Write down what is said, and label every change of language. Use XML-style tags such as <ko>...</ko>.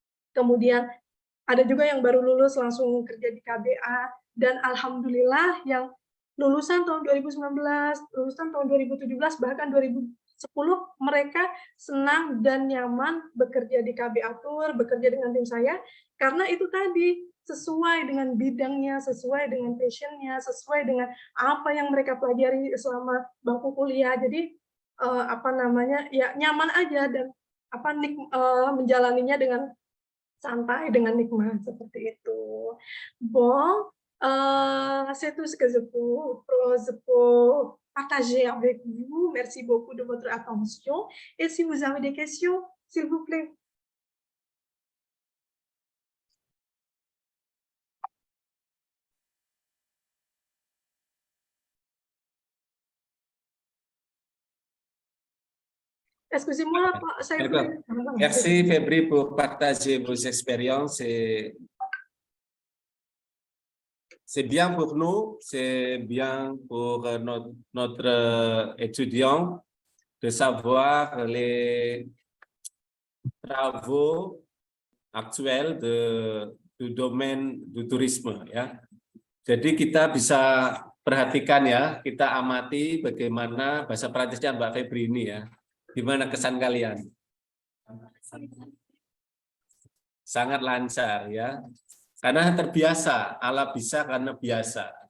<id>Kemudian ada juga yang baru lulus langsung kerja di KBA, dan alhamdulillah yang lulusan tahun 2019, lulusan tahun 2017, bahkan 2010, mereka senang dan nyaman bekerja di KBA Tour, bekerja dengan tim saya, karena itu tadi, sesuai dengan bidangnya, sesuai dengan passion-nya, sesuai dengan apa yang mereka pelajari selama bangku kuliah. Jadi, apa namanya, ya nyaman aja dan menjalaninya dengan santai, dengan nikmat, seperti itu.</id> <fr>Bon, c'est tout ce que je peux partager avec vous. Merci beaucoup de votre attention. Et si vous avez des questions, s'il vous plaît. Excusez-moi,</fr> <id>saya</id> <fr>Merci Febri pour partager vos expériences. C'est bien pour nous, c'est bien pour notre étudiant de savoir les travaux actuels du domaine du tourisme, ya.</fr> <id>Jadi kita bisa perhatikan ya, kita amati bagaimana bahasa Prancisnya Mbak Febri ini ya. Gimana kesan kalian? Sangat lancar ya. Karena terbiasa, ala bisa karena biasa.</id>